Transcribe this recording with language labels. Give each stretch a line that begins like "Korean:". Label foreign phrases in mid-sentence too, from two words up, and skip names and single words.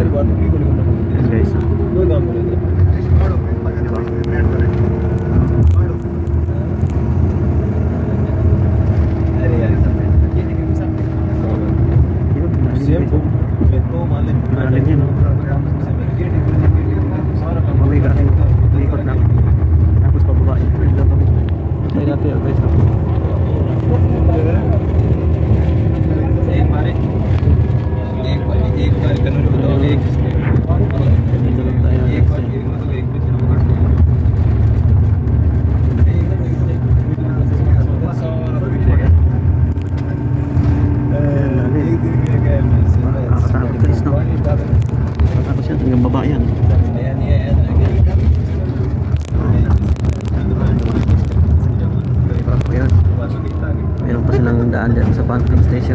Filipino: Yan guys. Malalim yan. Ikot na. Tapos pababa yun. Tayo natin guys.
Hindi: एक बार कन्नूर बताओ एक बार
Filipino: Tapos yan, hanggang baba yan. Meron pa silang daan dyan sa pumping station.